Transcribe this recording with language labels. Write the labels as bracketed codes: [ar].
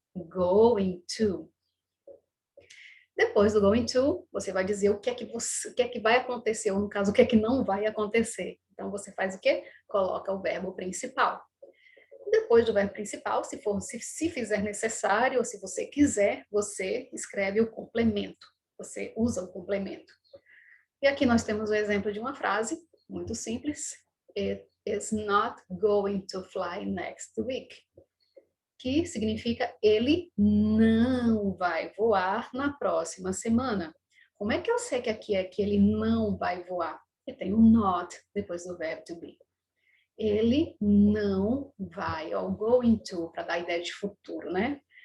[pt] Going to. Depois do going to, você vai dizer o que é que vai acontecer, ou no caso, o que é que não vai acontecer. Então, você faz o quê? Coloca o verbo principal. Depois do verbo principal, se fizer necessário, ou se você quiser, você escreve o complemento. Você usa o complemento. E aqui nós temos o exemplo de uma frase, muito simples. [en] It is not going to fly next week. [pt] Que significa ele não vai voar na próxima semana. Como é que eu sei que aqui é que ele não vai voar? Porque tem o not depois do verbo to be. Ele não vai, ó, going to, para dar a ideia de futuro, né?